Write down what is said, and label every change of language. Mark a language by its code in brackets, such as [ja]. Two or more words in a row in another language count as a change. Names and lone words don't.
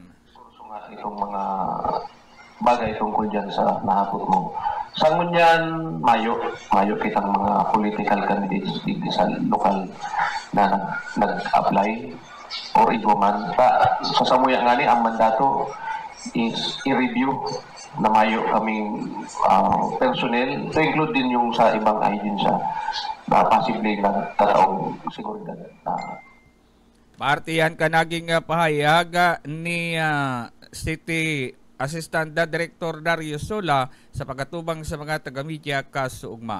[tl] Itong mga bagay tungkol dyan sa nahapot mo. [bik] Sa ngunyan, mayo kitang mga [en] political candidates [bik] dito sa lokal na nag-apply or iguman. Sa samuya nga ni, ang mandato is i-review na mayo kaming personnel [en] to include [bik] din yung sa ibang ahensya na possibly nagtataong seguridad. Partiyan ka naging pahayag ni City Assistant Director Darius Sola sa pagkatubang sa mga taga-media kasuugma.